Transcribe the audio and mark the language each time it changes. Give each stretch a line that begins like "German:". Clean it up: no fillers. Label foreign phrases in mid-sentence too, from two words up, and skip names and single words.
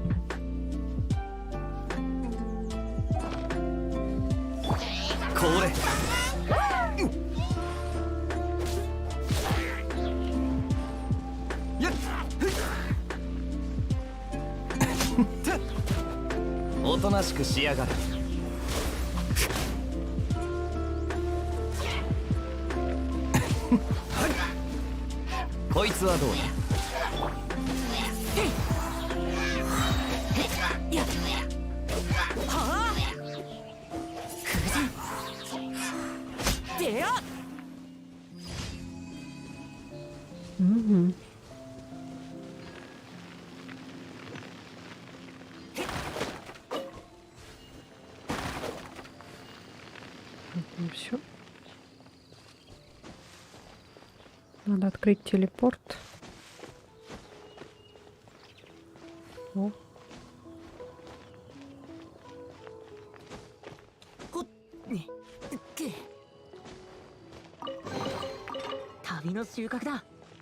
Russian: Коре. Я.
Japanese: おとなしくしやがる。こいつはどうだ。
Russian: Угу. Все. Надо открыть телепорт. О.
Japanese: 旅の収穫だ。